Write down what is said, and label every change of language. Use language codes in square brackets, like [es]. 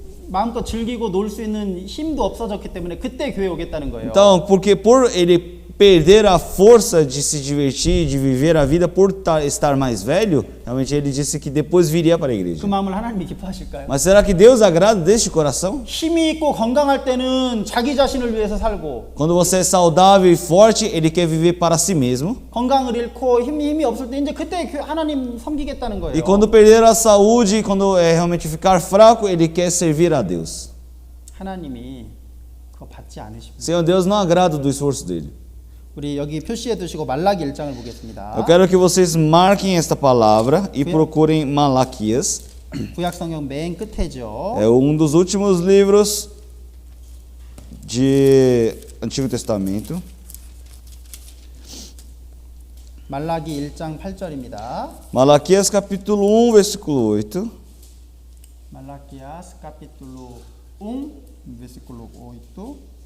[ko] 마음껏 즐기고 놀 수 있는 힘도 없어졌기 때문에 그때 교회 오겠다는 거예요. [pt] Então, porque por ele perder a força de se divertir, de viver a vida por estar mais velho, realmente ele disse que depois viria para a igreja. [ko] 그 마음을 하나님이 기뻐하실까요? [pt] Mas será que Deus agrada deste coração? [ko] 힘이 있고 건강할 때는 자기 자신을 위해서 살고 [pt] Quando você é saudável e forte, ele quer viver para si mesmo. [ko] 건강을 잃고 힘이 없을 때 이제 그때 하나님 섬기겠다는 거예요. [pt] E quando perder a saúde, quando realmente ficar fraco, ele quer servir a Deus. [ko] 하나님이 그거 받지 않으십니다. [pt] Senhor Deus não agrada do esforço dele. [ko] 우리 여기 표시해 두시고 말라기 1장을 보겠습니다. [pt] Eu quero que vocês marquem esta palavra e procurem Malaquias. [ko] 구약 성경 맨 끝에죠. [pt] É dos últimos livros de Antigo Testamento. [ko] 말라기 1장 8절입니다. [pt] Malaquias capítulo 1, versículo 8. Malaquias capítulo 1, versículo 8.